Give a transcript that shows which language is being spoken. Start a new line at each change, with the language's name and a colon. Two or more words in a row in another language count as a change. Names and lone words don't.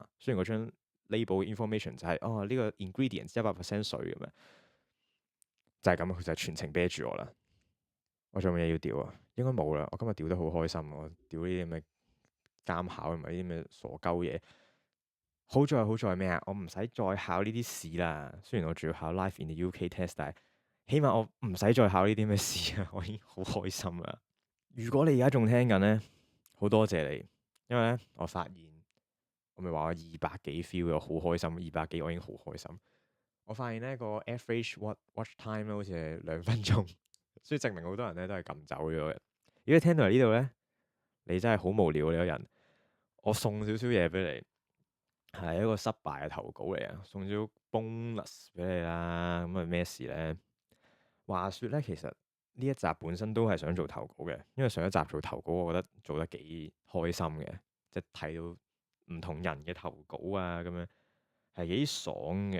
Cantonese: 雖然嗰張 label 嘅 information 就係呢個 ingredients 100% 水咁樣，就係咁，佢就全程啤住我啦。我仲有冇嘢要屌啊？應該冇啦。我今日屌得好開心，我屌呢啲咁嘅監考同埋呢啲咁嘅傻鳩嘢。好在咩啊？我唔使再考呢啲試啦。雖然我仲要考
English: Life in the UK test，
Cantonese: 但係起碼我唔使再考呢啲咩試啊。我已經好開心啦。如果你而家仲聽緊咧，好多謝你，因為咧我發現我咪話我200幾 feel，我好開心。200幾我已經好開心。我發現咧個
English: average watch time
Cantonese: 咧好似係2分鐘，所以證明好多人咧都係撳走咗嘅。如果你聽到嚟呢度咧，你真係好無聊，你個人。我送少少嘢俾你，係一個失敗嘅投稿嚟啊，送少 bonus 俾你啦。咁係咩事咧？話說咧，其實呢一集本身都係想做投稿嘅，因為上一集做投稿，我覺得做得幾開心嘅，即係睇到唔同人嘅投稿啊，咁樣係幾爽嘅。